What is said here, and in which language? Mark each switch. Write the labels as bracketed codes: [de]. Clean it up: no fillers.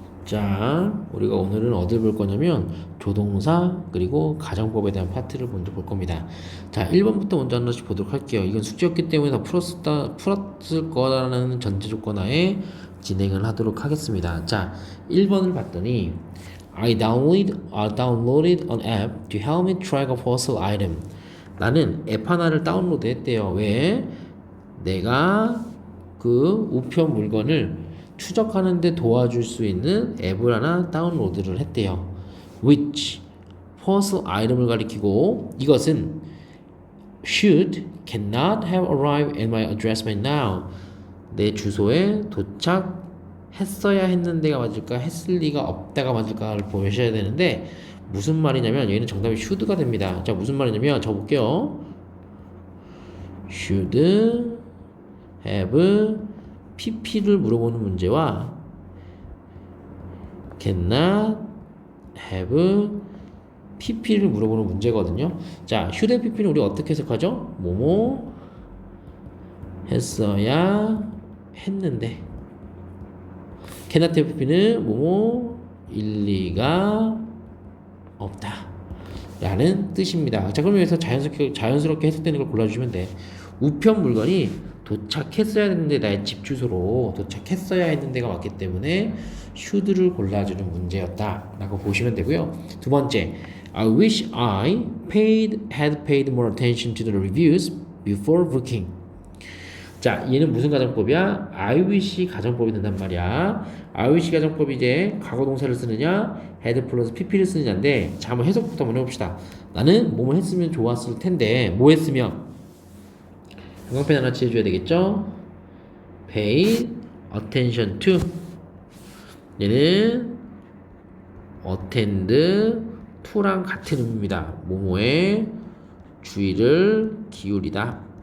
[ko] 자, 우리가 오늘은 어디를 볼 거냐면 조동사 그리고 가정법에 대한 파트를 먼저 볼 겁니다. 자, 1번부터 먼저 하나씩 보도록 할게요. 이건 숙제였기 때문에 다 풀었을 거라는 전제 조건하에 진행을 하도록 하겠습니다. 자, 1번을 봤더니 [en] I downloaded an app to help me track a fossil item. [ko] 나는 앱 하나를 다운로드 했대요. 왜? 내가 그 우편 물건을 추적하는데 도와줄 수 있는 앱을 하나 다운로드를 했대요. [en] which fossil item을 [ko] 가리키고 이것은 [en] should cannot have arrived at my address by now. [ko] 내 주소에 도착했어야 했는데가 맞을까 했을 리가 없다가 맞을까를 보셔야 되는데 무슨 말이냐면 얘는 정답이 should가 됩니다. 자, 무슨 말이냐면 적어볼게요. should have PP를 물어보는 문제와 cannot have PP를 물어보는 문제거든요. 자, should PP는 우리 어떻게 해석하죠? 뭐뭐 했어야 했는데 cannot have PP는 뭐뭐 일리가 없다 라는 뜻입니다. 자, 그럼 여기서 자연스럽게 해석되는 걸 골라주시면 돼. 우편 물건이 도착했어야 했는데 나의 집 주소로 도착했어야 했는데가 맞기 때문에 should를 골라주는 문제였다 라고 보시면 되고요. 두 번째, [en] I wish I had paid more attention to the reviews before booking. [ko] 자, 얘는 무슨 가정법이야? I wish 가정법이 된단 말이야. I wish 가정법이 이제 과거 동사를 쓰느냐 had 플러스 pp를 쓰느냐인데, 자, 한번 해석부터 한번 해봅시다. 나는 뭐뭐 했으면 좋았을 텐데 뭐 했으면 형광펜 하나 칠해줘야 되겠죠? pay attention to 얘는 attend to랑 같은 의미입니다. 뭐뭐에 주의를 기울이다.